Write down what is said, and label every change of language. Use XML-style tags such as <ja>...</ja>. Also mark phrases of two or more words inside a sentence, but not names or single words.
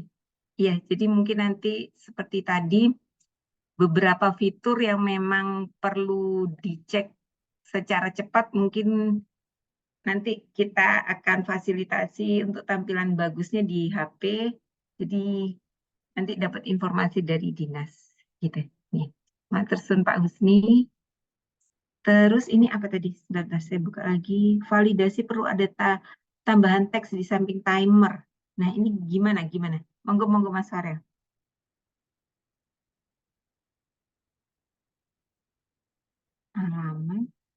<id>Iya, jadi mungkin nanti seperti tadi, beberapa fitur yang memang perlu dicek secara cepat, mungkin nanti kita akan fasilitasi untuk tampilan bagusnya di HP. Jadi nanti dapat informasi dari dinas. Gitu. Nih,</id> <jv>matur suwun Pak Husni.</jv> <id>Terus ini apa tadi? Sebentar, saya buka lagi. Validasi perlu ada tambahan teks di samping timer. Nah, ini gimana? Monggo Mas Farel. Halaman.</id>